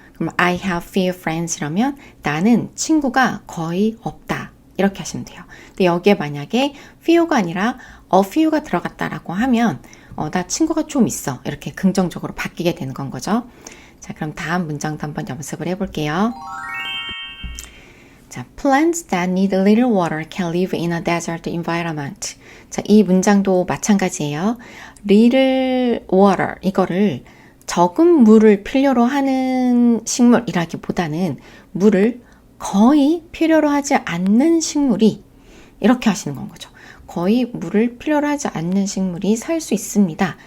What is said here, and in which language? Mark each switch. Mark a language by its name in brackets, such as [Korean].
[Korean] 그럼 [English] I have few friends [Korean] 이러면 나는 친구가 거의 없다 이렇게 하시면 돼요. 근데 여기에 만약에 few가 아니라 a few가 들어갔다라고 하면 나 친구가 좀 있어. 이렇게 긍정적으로 바뀌게 되는 건 거죠. 자, 그럼 다음 문장도 한번 연습을 해볼게요. [English] 자, plants that need little water can live in a desert environment. [Korean] 자, 이 문장도 마찬가지예요. little water, 이거를 적은 물을 필요로 하는 식물이라기보다는 물을 거의 필요로 하지 않는 식물이 이렇게 하시는 건 거죠. 거의 물을 필요로 하지 않는 식물이 살 수 있습니다.